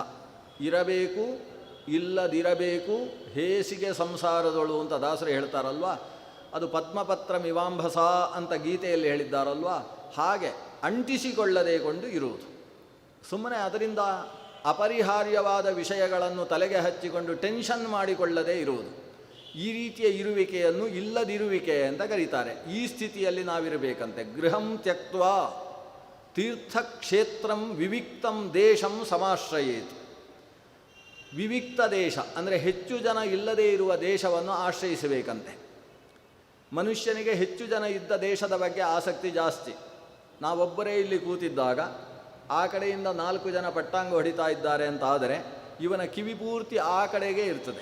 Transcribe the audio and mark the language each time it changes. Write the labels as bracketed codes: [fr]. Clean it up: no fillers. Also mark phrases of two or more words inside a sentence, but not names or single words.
[kn] ಇರಬೇಕು ಇಲ್ಲದಿರಬೇಕು ಹೇಸಿಗೆ ಸಂಸಾರದೊಳು ಅಂತ ದಾಸರು ಹೇಳ್ತಾರಲ್ವ, ಅದು [sa] ಪದ್ಮಪತ್ರ ಮಿವಾಂಭಸ [kn] ಅಂತ ಗೀತೆಯಲ್ಲಿ ಹೇಳಿದ್ದಾರಲ್ವ, ಹಾಗೆ ಅಂಟಿಸಿಕೊಳ್ಳದೆ ಕೊಂಡು ಇರುವುದು. ಸುಮ್ಮನೆ ಅದರಿಂದ ಅಪರಿಹಾರ್ಯವಾದ ವಿಷಯಗಳನ್ನು ತಲೆಗೆ ಹಚ್ಚಿಕೊಂಡು ಟೆನ್ಷನ್ ಮಾಡಿಕೊಳ್ಳದೇ ಇರುವುದು. ಈ ರೀತಿಯ ಇರುವಿಕೆಯನ್ನು ಇಲ್ಲದಿರುವಿಕೆ ಅಂತ ಕರೀತಾರೆ. ಈ ಸ್ಥಿತಿಯಲ್ಲಿ ನಾವಿರಬೇಕಂತೆ. [sa] ಗೃಹಂ ತ್ಯಕ್ತ್ವಾ ತೀರ್ಥಕ್ಷೇತ್ರಂ ವಿವಿಕ್ತಂ ದೇಶಂ ಸಮಾಶ್ರಯೇತ್. [kn] ವಿವಿಕ್ತ ದೇಶ ಅಂದರೆ ಹೆಚ್ಚು ಜನ ಇಲ್ಲದೇ ಇರುವ ದೇಶವನ್ನು ಆಶ್ರಯಿಸಬೇಕಂತೆ. ಮನುಷ್ಯನಿಗೆ ಹೆಚ್ಚು ಜನ ಇದ್ದ ದೇಶದ ಬಗ್ಗೆ ಆಸಕ್ತಿ ಜಾಸ್ತಿ. ನಾವೊಬ್ಬರೇ ಇಲ್ಲಿ ಕೂತಿದ್ದಾಗ ಆ ಕಡೆಯಿಂದ 4 ಜನ ಪಟ್ಟಾಂಗ ಹೊಡಿತಾ ಇದ್ದಾರೆ ಅಂತ ಆದರೆ ಇವನ ಕಿವಿ ಪೂರ್ತಿ ಆ ಕಡೆಗೆ ಇರ್ತದೆ.